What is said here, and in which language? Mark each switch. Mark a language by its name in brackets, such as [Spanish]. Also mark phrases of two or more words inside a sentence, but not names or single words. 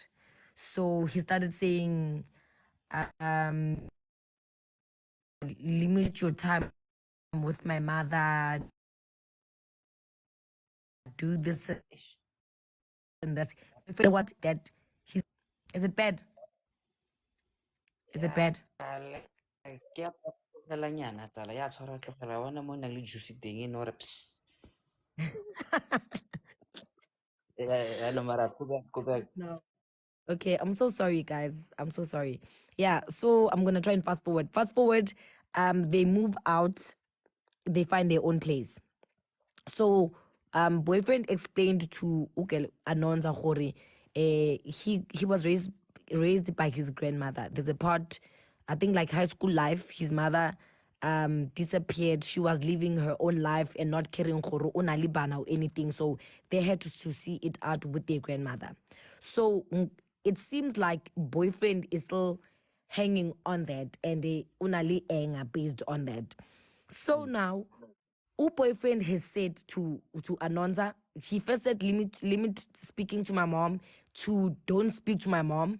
[English] So he started saying, limit your time with my mother, do this and that. What that he's is it bad? Is it bad? [Tswana] ke a tlogelanyana tsala ya tshwara tlogela bona mo nang le juice teng e no re [English] no matter go back. No. Okay, I'm so sorry, guys. I'm so sorry. Yeah, so I'm gonna try and fast forward. Fast forward, they move out, they find their own place. So boyfriend explained to Ukel Anonza Khore, he was raised by his grandmother. There's a part, I think like high school life, his mother disappeared. She was living her own life and not caring [Tswana] gore o na le bana [English] or anything. So they had to see it out with their grandmother. So it seems like boyfriend is still hanging on that, and they unali anger based on that. So now boyfriend has said to Anonza, she first said limit speaking to my mom, to don't speak to my mom.